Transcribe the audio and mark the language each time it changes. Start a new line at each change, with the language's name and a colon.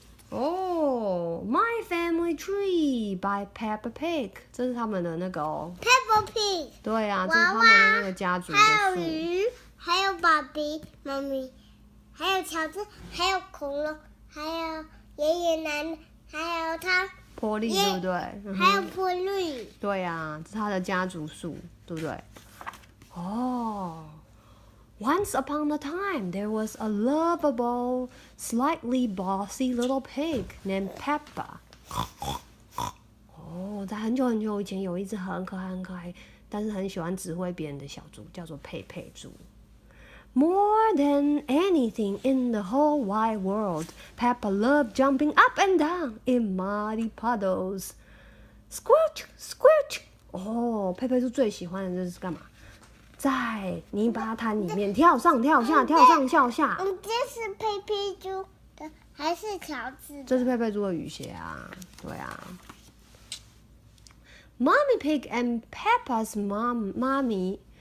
Chinese: 哦 ，My Family Tree by Peppa Pig， 这是他们的那个 Peppa Pig。对啊，这是他们的那个家族的树。还有鱼，还有爸比、妈咪，还有乔治，还有恐龙，还有爷爷奶奶，还有他。波利对不对？还有波利。对啊，这是他的家族树，对不对？哦。
English: Once upon a time, there was a lovable, slightly bossy little pig named Peppa.
Chinese: 在很久很久以前，有一只很可爱，但是很喜欢指挥别人的小猪，叫做佩佩猪。
English: More than anything in the whole wide world, Peppa loved jumping up and down in muddy puddles. Squelch, squelch.
Chinese: 佩佩猪最喜欢的就是干嘛？在泥巴滩里面跳上跳下，跳上跳下。这是佩佩猪的还是乔治的？这是佩佩猪的雨鞋啊，对啊。
English: Mommy Pig and Peppa's mommy.